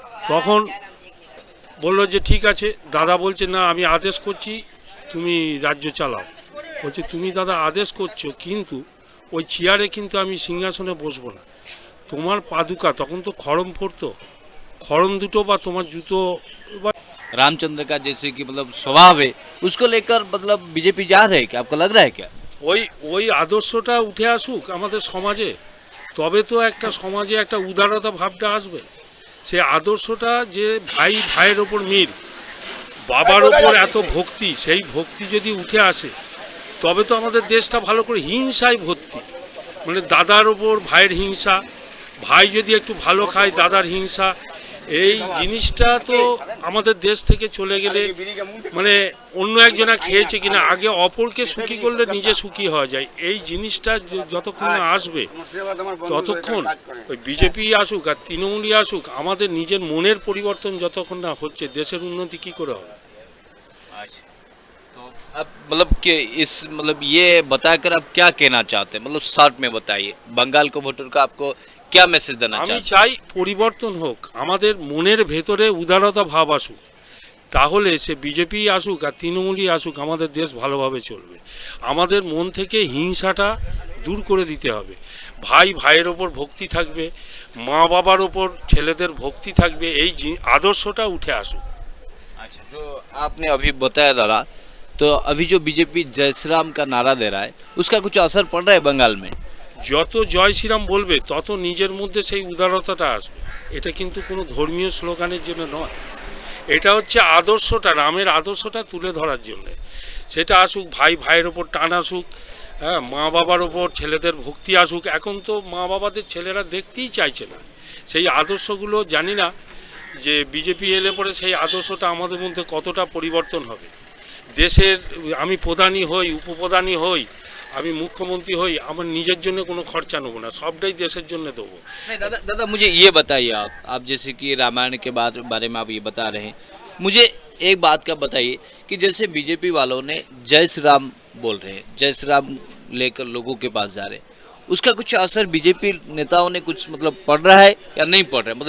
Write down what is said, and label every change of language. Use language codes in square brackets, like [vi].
[bn] তখন বললো যে ঠিক আছে। দাদা বলছে না, আমি আদেশ করছি, তুমি রাজ্য চালাও। বলছে তুমি দাদা আদেশ করছো, কিন্তু ওই চেয়ারে কিন্তু আমি সিংহাসনে বসবো না। তোমার পাদুকা, তখন তো খড়ম পড়তো, খড়ম দুটো বা তোমার জুতো বা [hi] रामचंद्र का जैसे कि मतलब स्वभाव है, उसको लेकर मतलब बीजेपी जा रहे है क्या, आपको लग रहा है क्या? [bn] ওই আদর্শটা উঠে আসুক আমাদের সমাজে, তবে তো একটা সমাজে একটা উদারতা ভাবটা আসবে। সে আদর্শটা যে ভাই ভাইয়ের ওপর মিল, বাবার ওপর এত ভক্তি, সেই ভক্তি যদি উঠে আসে তবে তো আমাদের দেশটা ভালো করে। হিংসায় ভর্তি, মানে দাদার ওপর ভাইয়ের হিংসা, ভাই যদি একটু ভালো খায় দাদার হিংসা, এই জিনিসটা তো আমাদের দেশ থেকে চলে গেলে, মানে অন্য একজনা খেয়েছে কিনা, আগে অপরকে সুখী করলে নিজে সুখী হওয়া যায়। এই জিনিসটা যতক্ষণ না আসবে ততক্ষণ ওই বিজেপি আসুক আর তৃণমূলই আসুক, আমাদের নিজের মনের পরিবর্তন যতক্ষণ না হচ্ছে দেশের উন্নতি কি করে হবে? [hi] अब मतलब कि इस मतलब ये बताकर आप क्या कहना चाहते हैं, मतलब शॉर्ट में बताइए, बंगाल को वोटर का आपको क्या मैसेज देना [bn] আমি [hi] चाहते हैं? [bn] চাই পরিবর্তন হোক, আমাদের মনের ভেতরে উদারতা ভাব আসুক, তাহলে সে বিজেপি আসুক আর তৃণমূলই আসুক, আমাদের দেশ ভালোভাবে চলবে। আমাদের মন থেকে হিংসাটা দূর করে দিতে হবে। ভাই ভাইয়ের ওপর ভক্তি থাকবে, মা বাবার ওপর ছেলেদের ভক্তি থাকবে, এই আদর্শটা উঠে আসুক। [hi] अच्छा, जो आपने अभी बताया दादा, तो अभी जो बीजेपी जय श्री राम का नारा दे रहा है, उसका कुछ असर पड़ रहा है बंगाल में? [bn] যত জয় শ্রীরাম বলবে তত নিজের মধ্যে সেই উদারতাটা আসবে। এটা কিন্তু কোনো ধর্মীয় স্লোগানের জন্য নয়, এটা হচ্ছে আদর্শটা, রামের আদর্শটা তুলে ধরার জন্য। সেটা আসুক, ভাই ভাইয়ের ওপর টান আসুক, হ্যাঁ, মা বাবার ওপর ছেলেদের ভক্তি আসুক। এখন তো মা বাবাদের ছেলেরা দেখতেই চাইছে না সেই আদর্শগুলো। জানি না যে বিজেপি এলে পরে সেই আদর্শটা আমাদের মধ্যে কতটা পরিবর্তন হবে। দেশের আমি প্রধানই হই, উপপ্রধানই হই, আমি মুখ্যমন্ত্রী হই, আমার নিজের জন্য কোনো খরচা নেবো না, সবটাই देशेर জন্য দেবো। [hi] नहीं दादा, दादा मुझे ये बताइए, आप जैसे कि रामायण के बारे में आप ये बता रहे हैं, मुझे एक बात का बताइए कि जैसे बीजेपी वालों ने जय श्री राम बोल रहे हैं, जय श्री राम लेकर लोगों के पास जा रहे हैं, उसका कुछ असर बीजेपी नेताओं ने कुछ मतलब पड़ रहा है या नहीं पड़ रहा है?